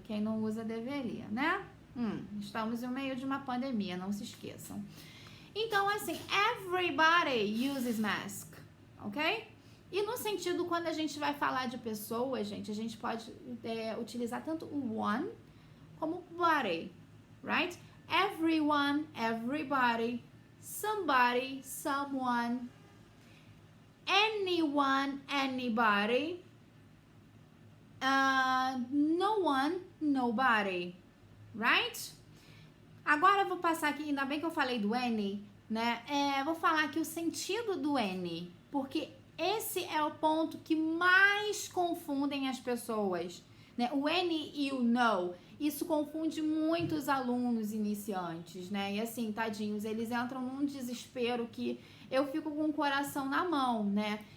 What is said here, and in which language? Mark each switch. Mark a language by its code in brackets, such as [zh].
[pt] Quem não usa deveria, né? Estamos no meio de uma pandemia, não se esqueçam. Então, assim, [en] everybody uses mask, ok? [pt] E no sentido, quando a gente vai falar de pessoas, gente, a gente pode utilizar tanto o one como body, right? [en] Everyone, everybody, somebody, someone, anyone, anybody, no one, nobody, right? [pt] Agora eu vou passar aqui, ainda bem que eu falei do any, né? Vou falar aqui o sentido do any, porque esse é o ponto que mais confundem as pessoas, né? O any e o no, isso confunde muitos alunos iniciantes, né? E assim, tadinhos, eles entram num desespero que eu fico com o coração na mão, né?